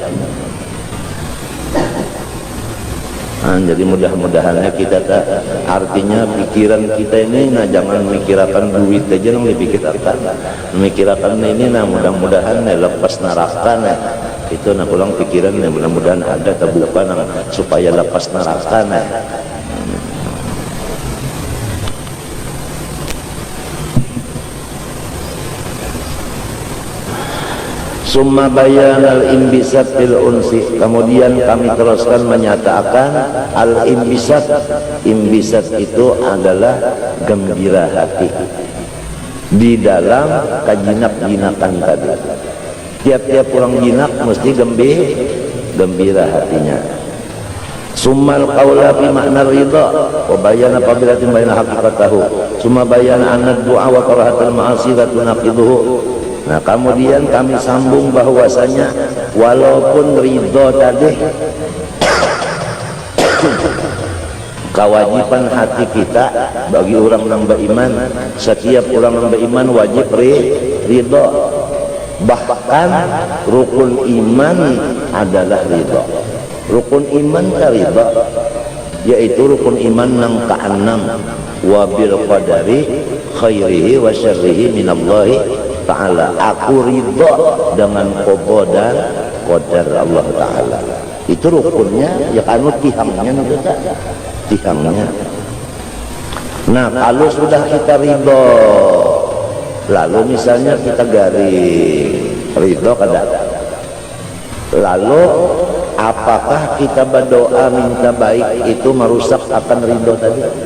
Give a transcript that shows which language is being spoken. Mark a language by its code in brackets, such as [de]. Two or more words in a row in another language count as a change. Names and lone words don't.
[id] Jadi mudah-mudahannya kita artinya pikiran kita ini jangan memikirkan duit aja yang dipikirkan, memikirkan ini mudah-mudahan lepas neraka itu pulang pikiran mudah-mudahan ada terbuka supaya lepas neraka [ar] ثم بيان الانبساط بالأنس. [id] Kemudian kami teruskan menyatakan al-imbisat. Imbisat itu adalah gembira hati di dalam kajinak-jinakan tadi. Tiap-tiap orang jinak mesti gembira hatinya. [ar] ثم القول في معنى الرضا وبيان قابلة بين حقيقته. ثم بيان أن الدعاء وكراهة المعاصي لا تناقضه. [id] Nah kemudian kami sambung bahwasanya walaupun ridho tadi kewajiban hati kita bagi orang yang beriman, setiap orang yang beriman wajib ridho. Bahkan rukun iman adalah ridho. Rukun iman ridho, yaitu rukun iman yang ke-6, [ar] وبالقدر خيره وشره من الله تعالى. [id] Aku ridho dengan qada dan qadar Allah Ta'ala. [bjn] Itu rukunnya ya kanu tihangnya juga tihangnya. [id] Nah kalau sudah kita ridho, lalu misalnya kita garing ridho kada, lalu apakah kita berdoa minta baik itu merusak akan ridho tadi?